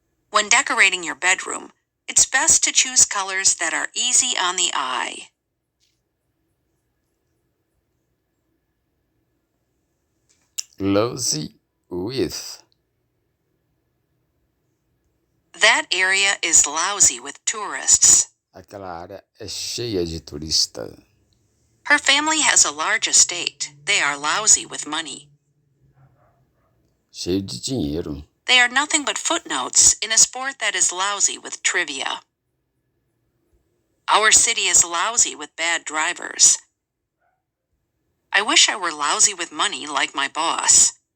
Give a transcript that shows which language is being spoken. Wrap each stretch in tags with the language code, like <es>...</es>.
<en>When decorating your bedroom, it's best to choose colors that are easy on the eye. Lousy with. That area is lousy with tourists.</en> <pt>Aquela área é cheia de turista.</pt> <en>Her family has a large estate. They are lousy with money.</en> <pt>Cheio de dinheiro.</pt> <en>They are nothing but footnotes in a sport that is lousy with trivia. Our city is lousy with bad drivers. I wish I were lousy with money like my boss.</en>